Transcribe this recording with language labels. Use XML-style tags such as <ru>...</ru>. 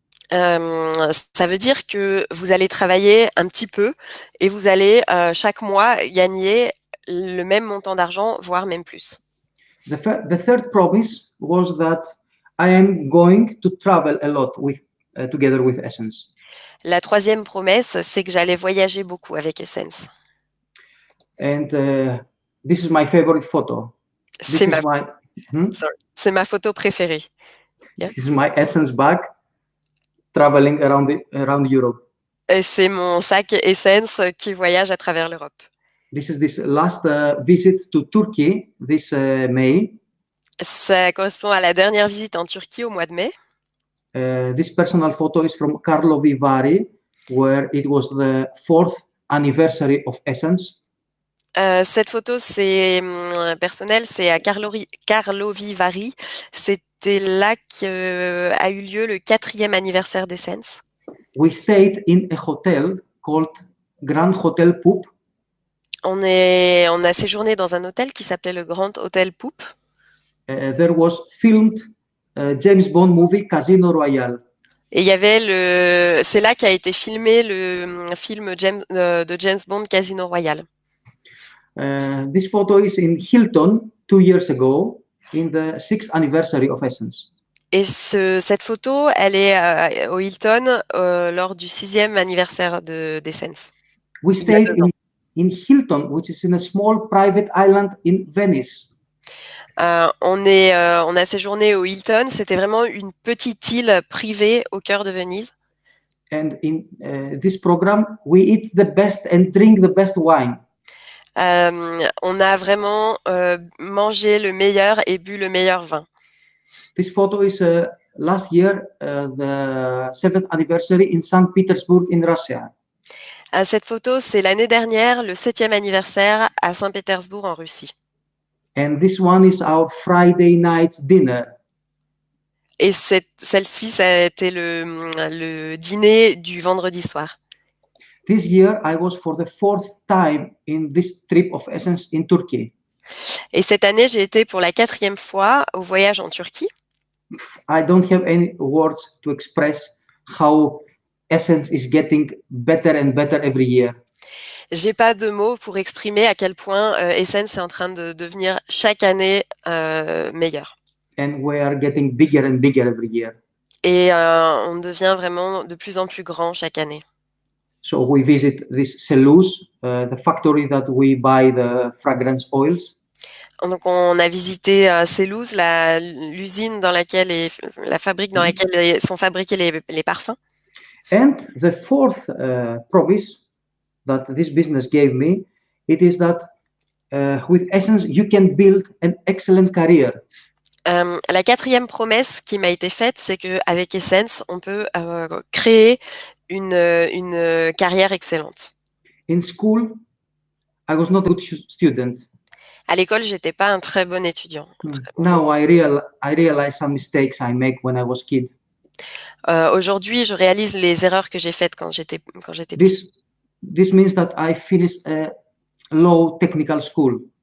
<fr>Ça veut dire que vous allez travailler un petit peu et vous allez chaque mois gagner le même montant d'argent, voire même plus.</fr> <en>The third promise was that I am going to travel a lot together with Essence.</en> <fr>La troisième promesse, c'est que j'allais voyager beaucoup avec Essence.</fr> <en>And this is my favorite photo.</en> <fr>C'est ma photo préférée.</fr> <en>Yeah. This is my Essence bag traveling around Europe.</en> <fr>Et c'est mon sac Essence qui voyage à travers l'Europe.</fr> <en>This is this last visit to Turkey this May.</en> <fr>Ça correspond à la dernière visite en Turquie au mois de mai.</fr> <en>This personal photo is from Karlovy Vary, where it was the 4th anniversary of Essence.</en> <fr>Cette photo, c'est personnel, c'est à Karlovy Vary. C'était là qu'a eu lieu le 4e anniversaire d'Essence.</fr> <en>We stayed in a hotel called Grand Hotel Poop.</en> <fr>On a séjourné dans un hôtel qui s'appelait le Grand Hotel Poop.</fr> <en>There was filmed James Bond movie Casino Royale.</en> <fr>Et il y avait c'est là qu'a été filmé le film de James Bond Casino Royale.</fr> <en>This photo is in Hilton 2 years ago, in the 6th anniversary of Essence.</en> <fr>Et cette photo, elle est au Hilton lors du 6e anniversaire d'Essence.</fr> <en>We stayed in Hilton, which is in a small private island in Venice.</en> <fr>On a séjourné au Hilton. C'était vraiment une petite île privée au cœur de Venise.</fr> <en>And in this program, we eat the best and drink the best wine.</en> <fr>On a vraiment mangé le meilleur et bu le meilleur vin.</fr> <en>This photo is last year, the 7th anniversary in St. Petersburg in Russia.</en> <fr>Cette photo, c'est l'année dernière, le 7e anniversaire à Saint-Pétersbourg en Russie.</fr> <en>And this one is our Friday night's dinner.</en> <fr>Et celle-ci, ça a été le dîner du vendredi soir.</fr> <en>This year, I was for the 4th time in this trip of Essence in Turkey.</en> <fr>Et cette année, j'ai été pour la 4e fois au voyage en Turquie.</fr> <en>I don't have any words to express how Essence is getting better and better every year.</en> <fr>J'ai pas de mots pour exprimer à quel point Essence est en train de devenir chaque année meilleur.</fr> <en>And we are getting bigger and bigger every year.</en> <fr>Et on devient vraiment de plus en plus grand chaque année.</fr> <en>So we visit this Selous, the factory that we buy the fragrance oils.</en> <fr>Donc on a visité Selous, l'usine dans laquelle la fabrique dans laquelle sont fabriqués les parfums.</fr> <en>And the fourth promise that this business gave me, it is that with Essence you can build an excellent career.</en> <fr>La 4e promesse qui m'a été faite, c'est qu'avec Essence, on peut créer une carrière excellente.</fr> <en>In school, I was not a good student.</en> <fr>À l'école, j'étais pas un très bon étudiant.</fr> <en>Now I realize some mistakes I make when I was kid.</en> <fr>Aujourd'hui, je réalise les erreurs que j'ai faites quand j'étais petit.</fr> <en>This means that I finished a low technical school.</en>